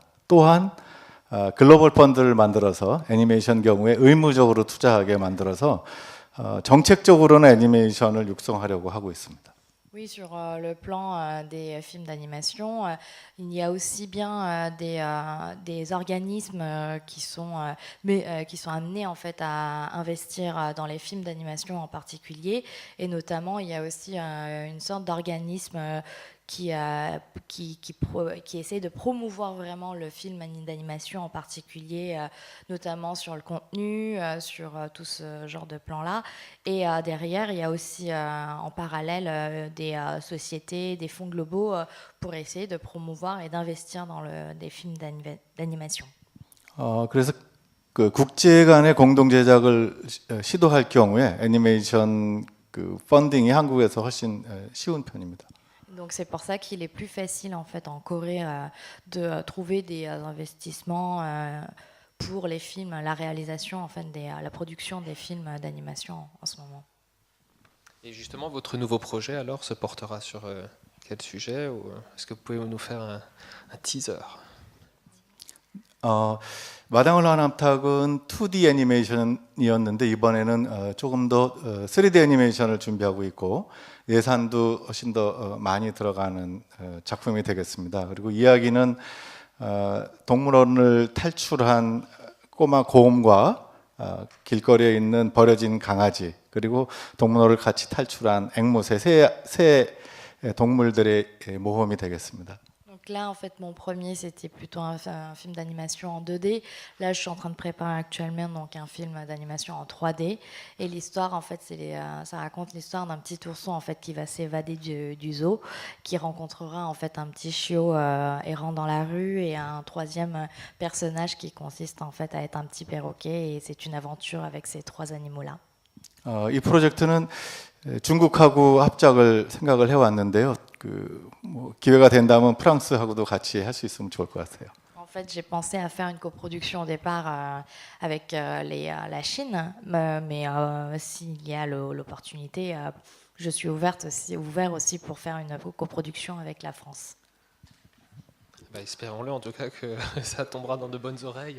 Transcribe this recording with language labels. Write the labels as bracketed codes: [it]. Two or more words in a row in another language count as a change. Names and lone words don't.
[ko] 또한 글로벌 펀드를 만들어서 애니메이션 경우에 의무적으로 투자하게 만들어서 정책적으로는 애니메이션을 육성하려고 하고 있습니다. [fr] Oui, sur le plan des films d'animation, il y a aussi bien des organismes qui sont amenés en fait à investir dans les films d'animation en particulier, et notamment il y a aussi une sorte d'organisme qui essaie de promouvoir vraiment le film d'animation en particulier, notamment sur le contenu, sur tout ce genre de plan-là. Et derrière, il y a aussi en parallèle des sociétés, des fonds globaux pour essayer de promouvoir et d'investir dans des films d'animation. [ko] 그래서 그 국제 간의 공동 제작을 시도할 경우에 애니메이션 그 펀딩이 한국에서 훨씬 쉬운 편입니다. [fr] Donc c'est pour ça qu'il est plus facile en fait en Corée de trouver des investissements pour les films, la réalisation en fait la production des films d'animation en ce moment. Et justement, votre nouveau projet alors se portera sur quel sujet, ou est-ce que vous pouvez nous faire un teaser? [ko] 마당을 나는 암탉은 2D 애니메이션이었는데 이번에는 조금 더 3D 애니메이션을 준비하고 있고 예산도 훨씬 더 많이 들어가는 작품이 되겠습니다. 그리고 이야기는 동물원을 탈출한 꼬마 곰과 길거리에 있는 버려진 강아지 그리고 동물원을 같이 탈출한 앵무새 새 동물들의 모험이 되겠습니다. [fr] Donc là, en fait, mon premier, c'était plutôt un film d'animation en 2D. Là, je suis en train de préparer actuellement donc un film d'animation en 3D. Et l'histoire, en fait, ça raconte l'histoire d'un petit ourson en fait qui va s'évader du zoo, qui rencontrera en fait un petit chiot errant dans la rue et un troisième personnage qui consiste en fait à être un petit perroquet. Et c'est une aventure avec ces trois animaux-là. [ko] 이 프로젝트는 중국하고 합작을 생각을 해왔는데요. 뭐 기회가 된다면 프랑스하고도 같이 할 수 있으면 좋을 것 같아요. [fr] En fait, j'ai pensé à faire une coproduction au départ avec la Chine, mais s'il y a l'opportunité, je suis ouvert aussi pour faire une coproduction avec la France. Bah, espérons-le en tout cas que ça tombera dans de bonnes oreilles.